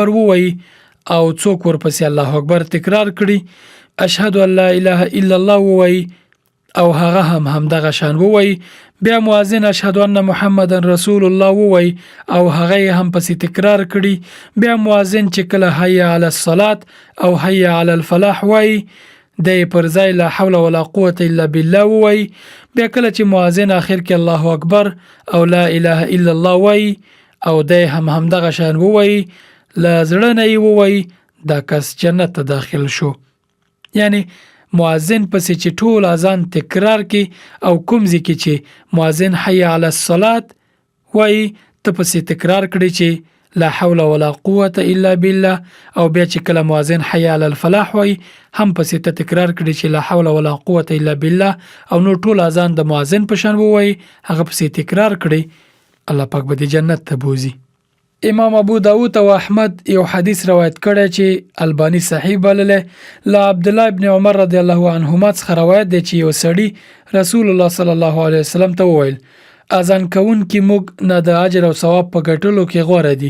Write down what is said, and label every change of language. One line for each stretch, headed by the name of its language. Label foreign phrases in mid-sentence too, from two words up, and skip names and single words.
Pashto: ووایي او څوک ورپسې
Arabic: الله اکبر
Pashto: تکرار کړي،
Arabic: اشهد ان لا اله الا الله
Pashto: ووایي او هغه هم دغه شان ووایي، بیا مؤذن
Arabic: اشهد ان محمدن رسول الله
Pashto: ووایي او هغه هم پسې تکرار کړي، بیا مؤذن چې کله
Arabic: حي علی الصلاه
Pashto: او
Arabic: حي علی الفلاح
Pashto: وایي د پر ځای
Arabic: لا حول ولا قوه الا بالله
Pashto: وایي، بیا کله چې مؤذن اخر کې
Arabic: الله اکبر
Pashto: او
Arabic: لا اله الا الله
Pashto: وایي او د هم دغه شان وایي لا زړه نه وایي دا کس جنت ته داخل شو. یعنی مؤذن پسې چې ټول اذان تکرار کی او کوم ځکه چې مؤذن
Arabic: حي علی الصلاه
Pashto: وایي ته پسې تکرار کړي چې
Arabic: لا حول ولا قوه الا بالله
Pashto: او بیا چې کله مؤذن
Arabic: حي علی الفلاح
Pashto: وایي هم پسې ته تکرار کړي چې
Arabic: لا حول ولا قوه الا بالله
Pashto: او نو ټول اذان د مؤذن په شان وایي هغه پسې تکرار کړي، الله پاک به د جنت ته بوزي. امام ابو داود او احمد یو حدیث روایت کړی چې البانی صحیح بلله لا عبد الله ابن عمر
Arabic: رضی الله عنهما
Pashto: څخه روایت دی چې یو سړی رسول الله
Arabic: صلی الله علیه وسلم
Pashto: ته وویل اذان کون کی موږ نه د اجر او ثواب په ګټلو کې غوړه دي.